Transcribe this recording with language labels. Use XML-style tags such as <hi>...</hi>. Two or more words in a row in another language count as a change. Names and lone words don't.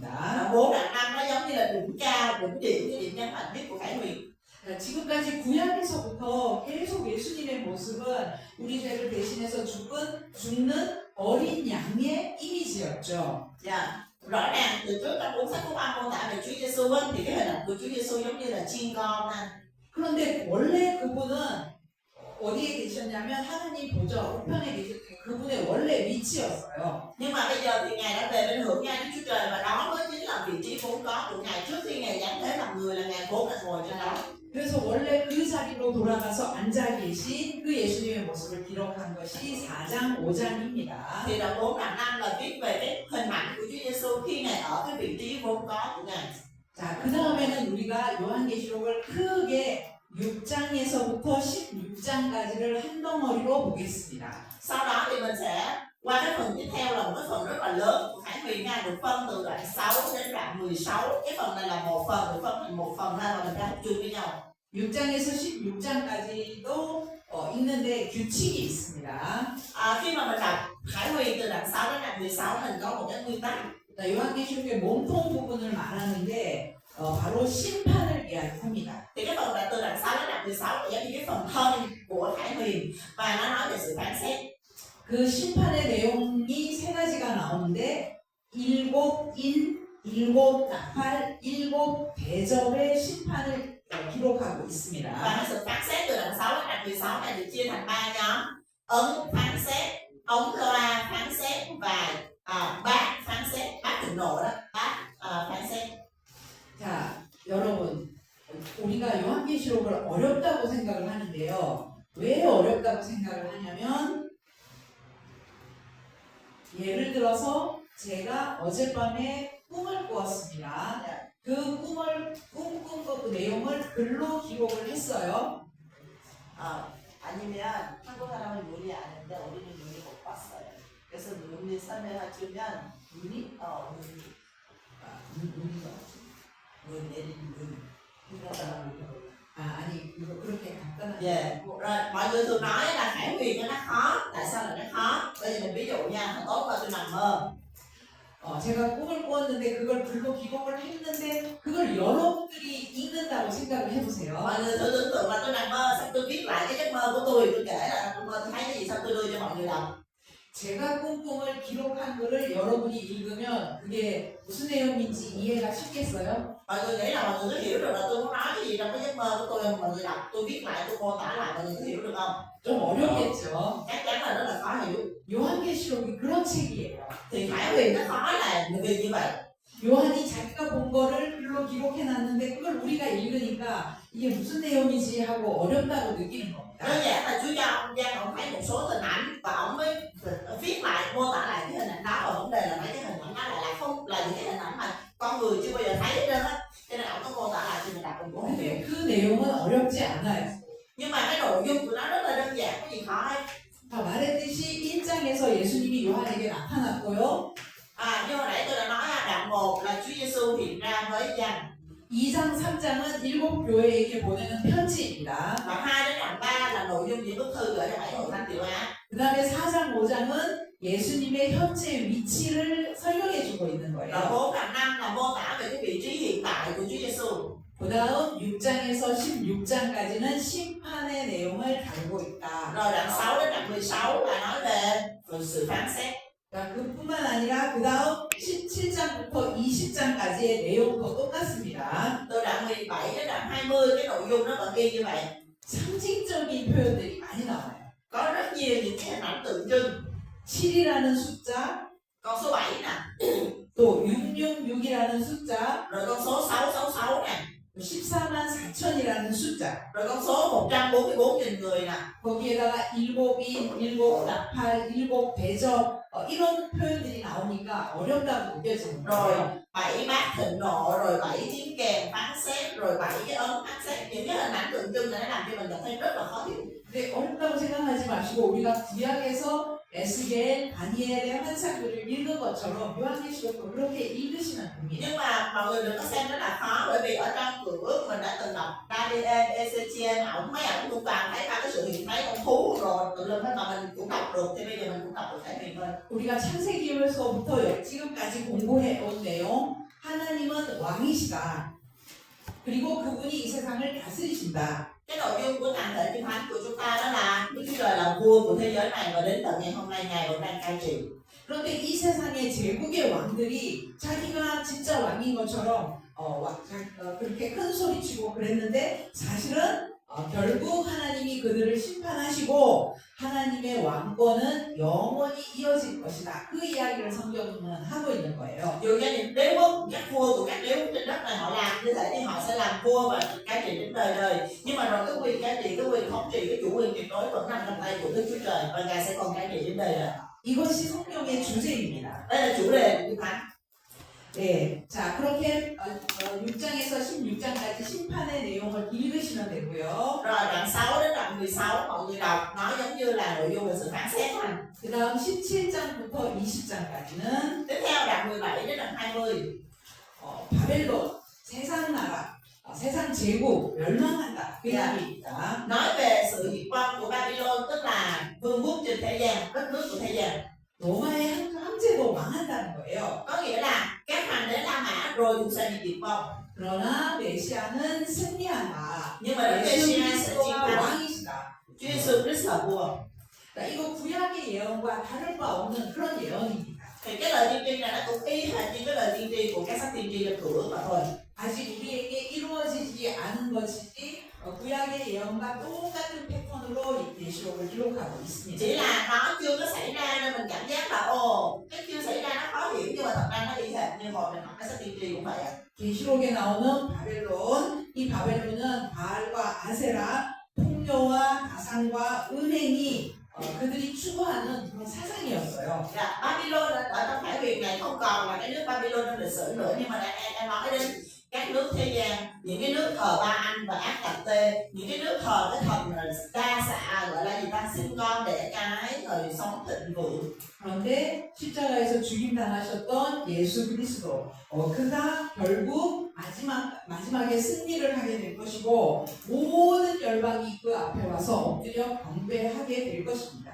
<vi>Đoạn 4 đoạn 5 nó giống như là đỉnh cao, đỉnh điểm, cái điểm nhấn mạnh nhất của Khải Huyền.</vi> <ko>지금까지 구약에서부터 계속 예수님의 모습은 우리 죄를 대신해서 죽는 어린 양의 이미지였죠.</ko> <vi>Rõ ràng từ trước trong cuốn sách Phúc Âm mô tả về Chúa Giêsu thì cái hình ảnh của Chúa Giêsu giống như là chiên con ha.</vi> <ko>그런데 원래 그분은 어디에 계셨냐면 하나님 보좌 우편에 계셨던 그분의 원래 위치였어요.</ko> <vi>Nhưng mà bây giờ thì ngài đã về bên hữu ngay Đức Chúa Trời và đó mới chính là vị trí vốn có của ngài trước khi ngài giáng thế làm người là ngài vốn là ngồi trên đó.</vi> <ko>그래서 원래 그 자리로 돌아가서 앉아 계신 그 예수님의 모습을 기록한 것이 4장, 5장입니다.</ko> <vi>Thì đoạn 4 đoạn 5 là viết về cái hình ảnh của Chúa Giêsu khi ngài ở cái vị trí vốn có của ngài.</vi> <ko>자, 그 다음에는 우리가 요한계시록을 크게 6장에서부터 16장까지를 한 덩어리로 보겠습니다.</ko> <vi>Sau đó thì mình sẽ qua cái phần tiếp theo là một cái phần rất là lớn của Khải Huyền nha, được phân từ đoạn 6 đến đoạn 16. Cái phần này là một phần, được phân thành một phần ra và mình ra học chung với nhau.</vi> <ko>6장에서 16장까지도 읽는데 규칙이 있습니다.</ko> <vi>Khi mà mình đọc Khải Huyền từ đoạn 6 đến đoạn 16 mình có một cái nguyên tắc.</vi> <ko>자, 요한계시록의 몸통 부분을 말하는 게 바로 심판을 이야기합니다.</ko> <vi>Thì cái phần đoạn từ đoạn 6 đến đoạn 16 là giống như cái phần thân của Khải Huyền và nó nói về sự phán xét.</vi> <ko>그 심판의 내용이 세 가지가 나오는데 7인, 7나팔, 7대접의 심판을 기록하고 있습니다.</ko> <vi>Và nó sự phán xét từ đoạn 6 đến đoạn 16 này được chia thành 3 nhóm: ấn phán xét, ống loa phán xét và bát phán xét, bát thịnh nộ đó, bát phán xét.</vi> <ko>자, 여러분, 우리가 요한계시록을 어렵다고 생각을 하는데요. 왜 어렵다고 생각을 하냐면 예를 들어서 제가 어젯밤에 꿈을 꾸었습니다. 그 꿈을 꿈꾼 그 내용을 글로 기록을 했어요. 아니면 한국 사람은 눈이 아는데 우리는 눈이 못 봤어요. 그래서 눈이 설명해주면 눈이 người để đi người chúng ta là 아 아니 이거 그렇게 간단하게 yeah.</ko> <vi>Rồi mọi người thường nói là khải huyền cho nó khó, tại sao là nó khó? Bây giờ mình ví dụ nha, hồi tối qua tôi nằm mơ.</vi> <ko>제가 꿈을 꾸었는데 그걸 글로 기록을 했는데 그걸 여러분들이 읽는다고 생각을 해보세요.</ko> <vi>Mọi người thử tưởng tượng là tôi nằm mơ, xong tôi viết lại cái giấc mơ của tôi kể là trong mơ tôi thấy cái gì, xong tôi đưa cho mọi người đọc.</vi> <ko>제가 꾼 꿈을 기록한 거를 여러분이 읽으면 그게 무슨 내용인지 이해가 쉽겠어요?</ko> <vi>Mọi người nghĩ là mọi người có hiểu được là tôi muốn nói cái gì trong cái giấc mơ của tôi không? Mọi người đọc, tôi viết lại, tôi mô tả lại, mọi người có hiểu được không?</vi> <ko>좀 어렵겠죠.</ko> <vi>Chắc chắn là rất là khó hiểu.</vi> <ko>요한계시록이 그런 책이에요.</ko> <vi>Thì khải huyền nó khó là vì như vậy.</vi> <ko>요한이 자기가 본 거를 글로 기록해놨는데 그걸 우리가 읽으니까 이게 무슨 내용이지 하고 어렵다고 느끼는 겁니다.</ko> <vi>Đơn giản là Chúa Giăng ông thấy một số hình ảnh và ông mới viết lại, mô tả lại cái hình ảnh đó, và vấn đề là mấy cái hình ảnh đó là không là những cái hình ảnh mà con người chưa bao giờ thấy hết trơn á, cho nên ông có mô tả lại cho mình đọc mình cũng không hiểu.</vi> <ko>근데 그 내용은 어렵지 않아요.</ko> <vi>Nhưng mà cái nội dung của nó rất là đơn giản, có gì khó hết.</vi> <ko>다 말했듯이 1장에서 예수님이 요한에게 나타났고요.</ko> <vi>Như hồi nãy tôi đã nói đoạn 1 là Chúa Giêsu hiện ra với Giăng.</vi> <ko>2장, 3장은 7 교회에게 보내는 편지입니다.</ko> <vi>Và 2 đến đoạn 3 là nội dung những bức thư gửi cho 7 hội thánh Tiểu Á.</vi> <ko>그 다음에 4장, 5장은 예수님의 현재 위치를 설명해주고 있는</ko> <vi>Đoạn</vi> <ko>거예요.</ko> <vi>4 đoạn 5 là mô tả về cái vị trí hiện tại của Chúa Giêsu.</vi> <ko>그 다음 6장에서 16장까지는 심판의 내용을 다루고 있다.</ko> <vi>Rồi đoạn 6 đến đoạn 16 là nói về sự phán xét.</vi> <ko>그뿐만 아니라 그 다음 17장부터 20장까지의 내용도 똑같습니다.</ko> <vi>Từ đoạn 17 đến đoạn 20 cái nội dung nó vẫn y như vậy.</vi> <ko>상징적인 표현들이 많이 나와요.</ko> <vi>Có rất nhiều những cái hình ảnh tượng trưng.</vi> <ko>7이라는 숫자,</ko> <vi>Con số 7 nè,</vi> <ko>또 666이라는 숫자,</ko> <vi>rồi con số 666 nè,</vi> <ko>14만 4천이라는 숫자,</ko> <vi>rồi con số 144.000 người nè.</vi> <ko>거기에다가 7인, 7 나팔, 7 대접 이런 표현들이 나오니까 어렵다고 느껴지는</ko> <vi>Rồi</vi> <ko>거예요.</ko> <vi>7 bát thịnh nộ, rồi 7 tiếng kèn phán xét, rồi 7 cái ấn phán xét. Những cái hình ảnh tượng trưng này nó làm cho mình cảm thấy rất là khó hiểu.</vi> <ko>근데 어렵다고 생각하지 마시고 우리가 구약에서 에스겔, 다니엘의 환상들을 읽은 것처럼 요한계시록도 그렇게 읽으시면 됩니다.</ko> <vi>Nhưng mà mọi người đừng có xem nó là khó, bởi vì ở trong Cựu Ước mình đã từng đọc Daniel, Ezechiel, mấy ổng cũng toàn thấy ra cái sự hiện thấy con thú rồi tự lưng hết mà mình cũng đọc được, thì bây giờ mình cũng đọc được thể hiện thôi.</vi> <ko>우리가 창세기에서부터 지금까지 공부해 온 내용 하나님은 왕이시다. 그리고 그분이 이 세상을 다스리신다.</ko> <vi>Cái nội dung của toàn thể kinh thánh của chúng ta đó là Đức Chúa Trời là vua của thế giới này và đến tận ngày hôm nay Ngài vẫn đang cai trị.</vi> <ko>그런데 이 세상의 제국의 왕들이 자기가 진짜 왕인 것처럼 그렇게 큰 소리치고 그랬는데 사실은 결국 하나님이 그들을 심판하시고 하나님의 왕권은 영원히 이어질 것이다. 그 이야기를 성경은 하고 있는 거예요.</ko> <vi>Dù cho những đế quốc, các vua của các đế quốc trên đất này họ làm như thế thì họ sẽ làm vua và cai trị đến đời đời. Nhưng mà rồi cái quyền cai trị, cái quyền thống trị, cái chủ quyền tuyệt đối vẫn nằm trong tay của Đức Chúa Trời và Ngài sẽ còn cai trị đến đời đời.</vi> <ko>이것이 성경의 주제입니다.</ko> <vi>Đây là chủ đề của kinh thánh.</vi> <ko>네, 자 그렇게 6장에서 16장까지 심판의 내용을 읽으시면 되고요.</ko> <vi>Rồi đoạn 6 đến đoạn 16 mọi người đọc nói giống như là nội dung về sự phán xét thôi.</vi> <ko>그 다음 17장부터 20장까지는</ko> <vi>Tiếp theo đoạn 17 đến đoạn 20</vi> <ko>바벨론, 세상 나라, 세상 제국 멸망한다. 그 이야기입니다.</ko> <vi>nói về sự diệt vong của Babylon, tức là vương quốc trên thế gian, đất nước của thế gian.</vi> <ko>로마의 황제도 망한다는 거예요.</ko> <vi>Có nghĩa là các hoàng đế La Mã rồi cũng sẽ bị diệt vong.</vi> <ko>그러나 메시아는 승리한다.</ko> <vi>Nhưng mà Đức</vi> <ko>예수</ko> <vi>Messiah sẽ chiến</vi> <ko>그리스도가</ko> <vi>thắng.</vi> <ko>왕이시다.</ko> <vi>Chúa Giêsu Christ là vua.</vi> <ko>그러니까 이거 구약의 예언과 다를 바 없는 그런 예언입니다.</ko> <vi>Thì cái lời tiên tri này nó cũng y hệt như cái lời tiên tri của các sách tiên tri trong Cựu Ước mà thôi.</vi> <ko>아직 우리에게 이루어지지 않은 것이지 구약의 예언과 똑같은 패턴으로 이 계시록을 기록하고 있습니다.</ko> <vi>Chỉ là nó chưa có xảy ra nên mình cảm giác là cái chưa xảy ra nó khó hiểu, nhưng mà thật ra nó y hệt như hồi mình học cái sách tiên tri cũng vậy.</vi> <ko>계시록에 나오는 바벨론, 이 바벨론은 바알과 아세라, 풍요와 가상과 은행이 그들이 추구하는 그런 사상이었어요.</ko> <vi>Dạ, Babylon ở trong Khải Huyền này không còn là cái nước Babylon trong lịch sử nữa, nhưng mà đang nói đến các các nước thế gian, những cái nước thờ Ba Anh và Ác Cập Tê, những cái nước thờ cái thần đa xạ gọi là gì ta, sinh con đẻ cái, thời sống thịnh vượng.</vi> <ko>그런데 십자가에서 죽임당하셨던 예수 그리스도, 그가 결국 마지막에 승리를 하게 될 것이고 모든 열방이 그 앞에 와서 엎드려 경배하게 될 것입니다.</ko>